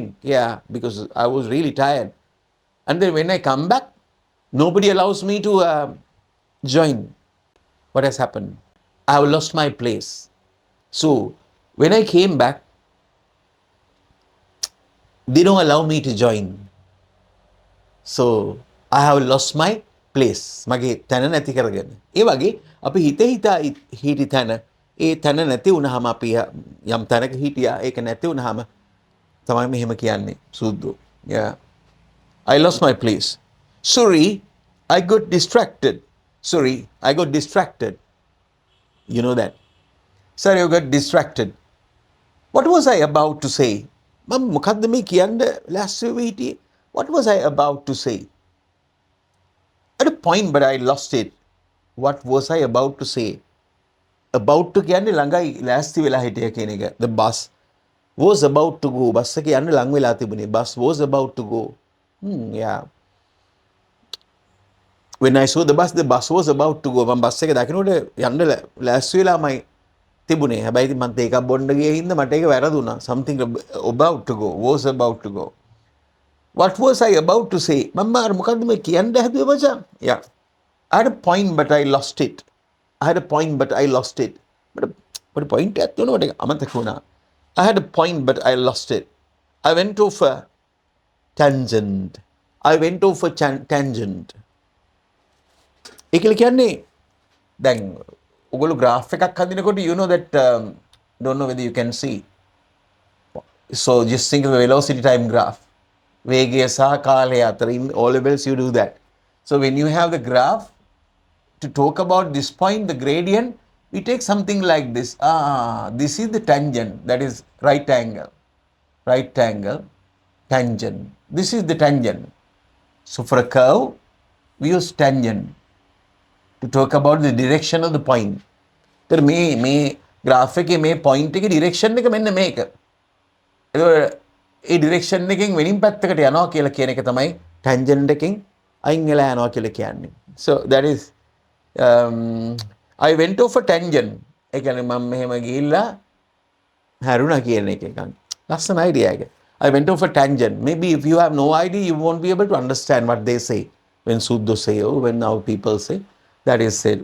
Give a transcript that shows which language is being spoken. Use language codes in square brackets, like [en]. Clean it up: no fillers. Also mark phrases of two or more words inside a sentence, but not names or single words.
[en] Yeah, because I was really tired. And then when I come back, nobody allows me to join. What has happened? I have lost my place. So when I came back, they don't allow me to join. So I have lost my place. [si] මගේ තැන නැති කරගෙන. ඒ වගේ අපි හිතා හිටි තැන ඒ තැන නැති වුණාම අපි යම් තැනක හිටියා ඒක නැති වුණාම තමයි මෙහෙම කියන්නේ සුද්ධෝ. [en] Yeah. I lost my place. Sorry, I got distracted. Sorry, I got distracted. You know that. Sorry, I got distracted. What was I about to say? [si] මම මොකද්ද මේ කියන්න ලෑස්ති වෙ හිටියේ? [en] What was I about to say? At a point, but I lost it. What was I about to say? About to [si] කියන්නේ ළඟයි ලෑස්ති වෙලා හිටිය කියන එක. [en] The bus was about to go. [si] බස් එක යන්න ලඟ වෙලා තිබුණේ. [en] Bus was about to go. Yeah. When I saw the bus was about to go. [si] මම බස් එක දකින්නකොට යන්න ලෑස්ති වෙලාමයි තිබුණේ. හැබැයි ඉතින් මම ඒකක් බොන්න ගියේ හින්දා මට ඒක වැරදුනා. [en] Something about to go, was about to go. What was I about to say? [si] මම අර මොකද්ද මේ කියන්න හැදුවේ මචං? [en] Yeah. I had a point but I lost it. I had a point but I lost it. [si] මට point එකක් තියෙනවා ඒක අමතක වුණා. [en] I had a point but I lost it. I went off a tangent. I went off a tangent. [si] ඒකල කියන්නේ දැන් ඔයගොල්ලෝ [en] graph [si] එකක් හදිනකොට [en] you know that don't know whether you can see. So just think of the velocity time graph. [si] වේගය සහ කාලය අතර [en] in O levels you do that. So when you have the graph to talk about this point, the gradient, we take something like this. This is the tangent, that is right angle, tangent. This is the tangent. So for a curve, we use tangent to talk about the direction of the point. [si] तर මේ graph එකේ මේ point එකේ direction එක මෙන්න මේක. එතකොට ඒ direction එකෙන් වෙනින් පැත්තකට යනවා කියලා කියන එක තමයි tangent එකෙන් අයින් වෙලා යනවා කියලා කියන්නේ. [en] So that is I went off a tangent. [si] ඒ කියන්නේ මම මෙහෙම ගිහිල්ලා හැරුණා කියන එක එකක්. ලස්සන idea එක. [en] I went off a tangent. Maybe if you have no idea, you won't be able to understand what they say. When Suddo say, or when our people say, that is said.